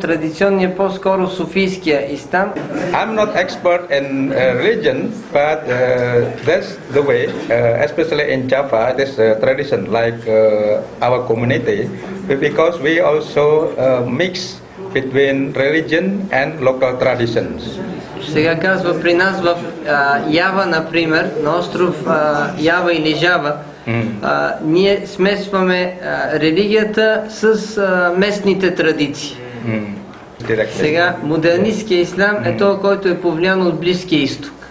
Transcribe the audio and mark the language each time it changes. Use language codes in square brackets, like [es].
[bg] Традиционният по-скоро софийския ислам. [en] I'm not expert in religion, but that's the way, especially in Java, this tradition like our community, because we also mix between religion and local traditions. [bg] Сега казва при нас в Ява, например, на остров Ява или Жава, ние смесваме религията с местните традиции. Сега модернистския ислам е този, който е повлиян от Близкия изток.